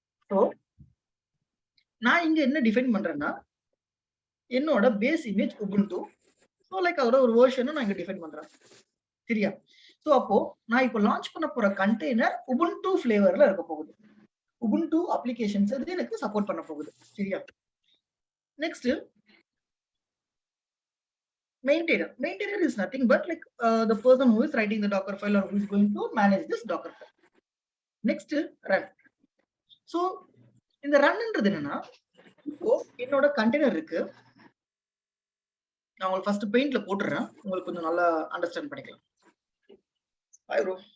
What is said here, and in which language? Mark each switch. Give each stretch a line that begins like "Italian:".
Tamil: So நான் இங்க என்ன டிஃபைன் பண்றேன்னா என்னோட base image Ubuntu. So like அதோட ஒரு வெர்ஷனை நான் இங்க டிஃபைன் பண்றேன் சரியா. ஸோ அப்போ நான் இப்போ லான்ச் பண்ண போற கண்டெய்னர் உபுண்டு ஃபிளேவர்ல இருக்க போகுது. உபுண்டு அப்ளிகேஷன்ஸ் இது எனக்கு சப்போர்ட் பண்ண போகுது சரியா.
English: Next maintainer is nothing but like the person who is writing the docker file or who is going to manage this docker file. Next run.
Tamil: So இந்த ரன்ன்றது என்னன்னா இப்போ என்னோட கண்டெய்னர் இருக்கு, நான் உங்களுக்கு ஃபர்ஸ்ட் பெயிண்ட்ல போட்டுறேன், உங்களுக்கு கொஞ்சம் நல்லா அண்டர்ஸ்டாண்ட் பண்ணிக்கலாம். Hi bro.